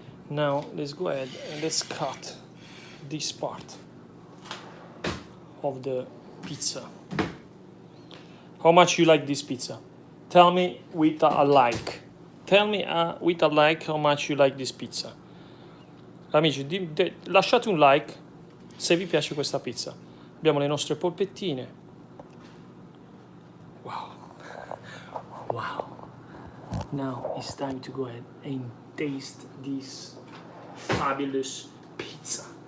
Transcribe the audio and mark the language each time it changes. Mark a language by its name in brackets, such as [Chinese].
[English] Now let's go ahead and let's cut this part of the pizza. How much you like this pizza? Tell me with a like. Tell me with a like how much you like this pizza. [Italian] Amici, lasciate un like se vi piace questa pizza. Abbiamo le nostre polpettine. [English] Wow. Wow. Now it's time to go ahead and taste this fabulous pizza.